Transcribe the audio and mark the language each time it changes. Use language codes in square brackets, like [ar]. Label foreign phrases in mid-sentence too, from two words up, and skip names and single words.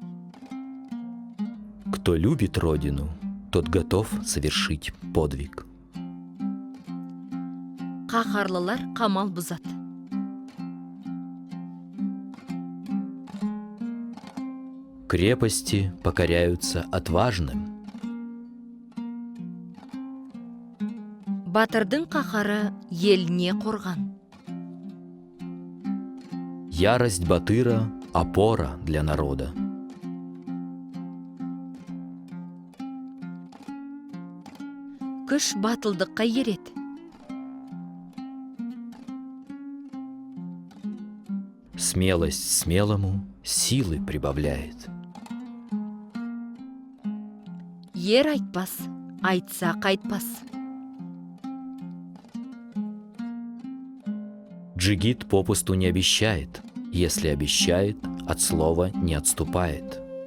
[ru] Кто любит родину, тот готов совершить подвиг. [kk] Қаһарлылар қамал бұзады. [ru] Крепости покоряются отважным. [kk] Батырдың қаһары еліне қорған. [ru] Ярость батыра – опора для народа. [kk] Күш батылдыққа ереді. [ru] Смелость смелому силы прибавляет. [kk] Ер айтпас, айтса қайтпас. [ru] Джигит попусту не обещает, если обещает, от слова не отступает.